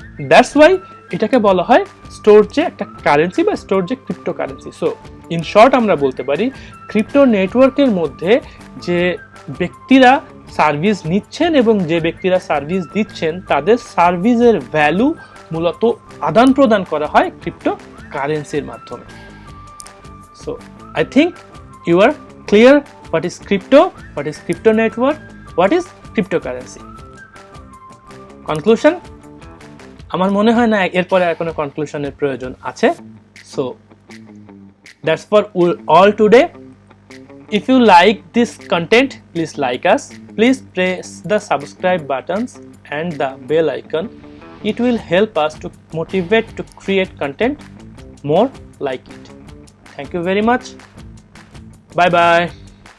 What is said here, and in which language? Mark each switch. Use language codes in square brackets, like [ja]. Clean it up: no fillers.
[en] that's why [bn] এটাকে বলা হয় স্টোর যে একটা কারেন্সি বা স্টোর যে ক্রিপ্টোকারেন্সি। সো ইন শর্ট আমরা বলতে পারি ক্রিপ্টো নেটওয়ার্কের মধ্যে যে ব্যক্তিরা সার্ভিস নিচ্ছেন এবং যে ব্যক্তিরা সার্ভিস দিচ্ছেন, তাদের সার্ভিসের ভ্যালু মূলত আদান প্রদান করা হয় ক্রিপ্টো কারেন্সির মাধ্যমে। [en] So I think you are clear what is crypto, what is crypto network, what is cryptocurrency. Conclusion, [bn] আমার মনে হয় না এরপরে আর কোনো কনক্লুশনের প্রয়োজন আছে। [en] So that's for all today. If you like this content, please like us. Please press the subscribe buttons and the bell icon. It will help us to motivate to create content more like it. Thank you very much. Bye bye.